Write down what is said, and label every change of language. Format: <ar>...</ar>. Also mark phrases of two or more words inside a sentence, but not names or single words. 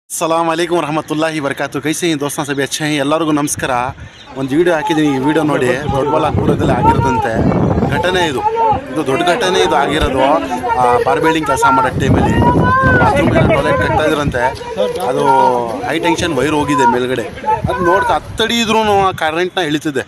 <ar>السلام عليكم ورحمة الله وبركاته.</ar> <hi>कैसे हैं दोस्तों, सभी अच्छे हैं।</hi> <kn>ಎಲ್ಲರಿಗೂ ನಮಸ್ಕಾರ। ಒಂದು ವಿಡಿಯೋ ಹಾಕಿದ್ದೀನಿ, ಈ ವಿಡಿಯೋ ನೋಡಿ ದೊಡ್ಡಬಳ್ಳಾಪುರದಲ್ಲಿ ಆಗಿರೋದಂತೆ ಘಟನೆ ಇದು ದೊಡ್ಡ ಘಟನೆ ಇದು ಆಗಿರೋದು</kn> <en>bar building</en> <kn>ಕೆಲಸ ಮಾಡೋ ಟೈಮಲ್ಲಿ</kn> <en>bathroom toilet</en> <kn>ಕಟ್ತಾ ಇದ್ರಂತೆ. ಅದು</kn> <en>high tension wire</en> <kn>ಹೋಗಿದೆ ಮೇಲ್ಗಡೆ. ಅದು ನೋಡ್ತಾ ಹತ್ತಡಿ ಇದ್ರೂ ಕರೆಂಟ್ನ ಎಳಿತಿದೆ.</kn>